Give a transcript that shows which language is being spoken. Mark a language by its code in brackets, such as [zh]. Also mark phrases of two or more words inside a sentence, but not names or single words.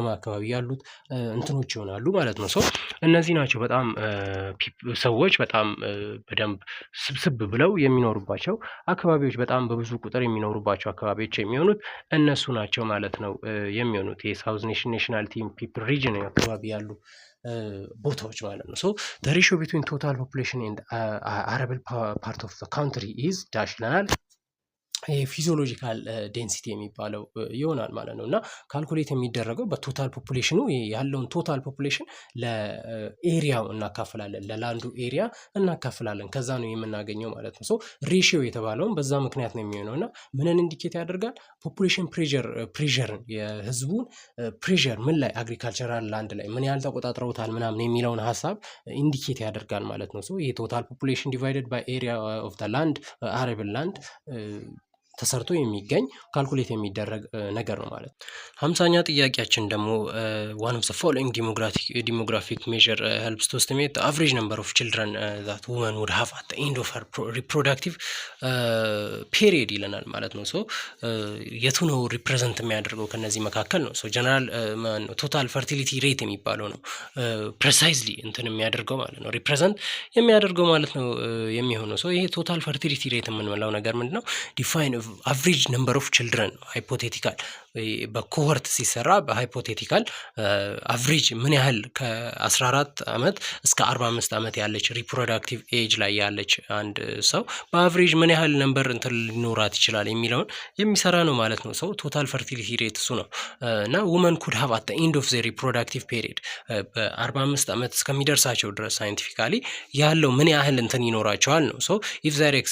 [am] አካባቢ ያሉት እንትኖች ይሆናሉ ማለት ነው። ሶ እነዚህ ናቸው በጣም ሰዎች በጣም በደንብ ስብስብ ብለው የሚኖሩባቸው አካባቢዎች፣ በጣም በብዙ ቁጥር የሚኖሩባቸው አካባቢዎች የሚሆኑት እነሱ ናቸው ማለት ነው የሚሆኑት የሳውዝ ናሽናሊቲ ፒፕል ሪጅን አካባቢ ያሉ ቦታዎች ማለት ነው። ሶ [en] the ratio between total population and arable part of the country is dash [am] ይለናል። [en] physiological density [am] የሚባለው ይሆናል ማለት ነው እና ካልኩሌት የሚደረገው በቶታል ፖፑሌሽኑ ያለውን [en] total population [am] ለኤሪያው እናካፍላለን፣ ለላንዱ ኤሪያ እናካፍላለን። ከዛ ነው የምናገኘው ማለት ነው። ሶ ሬሽዮ የተባለውን በዛ ምክንያት ነው የሚሆነው እና ምንን ኢንዲኬት ያደርጋል? [en] population pressureን [am] የህዝቡን ፕሬዠር ምን ላይ [en] agricultural land [am] ላይ ምን ያህል ተቆጣጥረውታል ምናምን የሚለውን ሀሳብ ኢንዲኬት ያደርጋል ማለት ነው። ሶ ይሄ [en] total population divided by area of the land arable land [am] ተሰርቶ የሚገኝ ካልኩሌት የሚደረግ ነገር ነው ማለት ነው። 50ኛ ጥያቄያችን ደግሞ [en] one of the following demographic measure helps to estimate the average number of children that women would have at the end of her reproductive period [am] ይለናል ማለት ነው። ሶ የቱ ነው ሪፕሬዘንት የሚያደርገው ከነዚህ መካከል ነው? ሶ [en] general total fertility rate [am] የሚባለው ነው ፕሬሳይዝሊ እንትን የሚያደርገው ማለት ነው ሪፕሬዘንት የሚያደርገው ማለት ነው የሚሆነው። ሶ ይሄ [en] total fertility rate [am] የምንለው ነገር ምንድነው? [en] define average number of children hypothetical [am] በኮሆርት ሲሰራ በሃይፖቴቲካል አቨሬጅ ምን ያህል ከ14 ዓመት እስከ 45 ዓመት ያለች [en] reproductive age [am] ላይ ያለች አንድ ሰው በአቨሬጅ ምን ያህል ነምበር እንትን ሊኖራት ይችላል የሚለውን የሚሰራ ነው ማለት ነው። ሰው [en] total fertility rate [am] እሱ ነው እና [en] women could have at end of the reproductive period [am] በ45 ዓመት እስከሚደርሳቸው ድረስ ሳይንቲፊካሊ ያለው ምን ያህል እንትን ይኖራቸዋል ነው። [en] so if there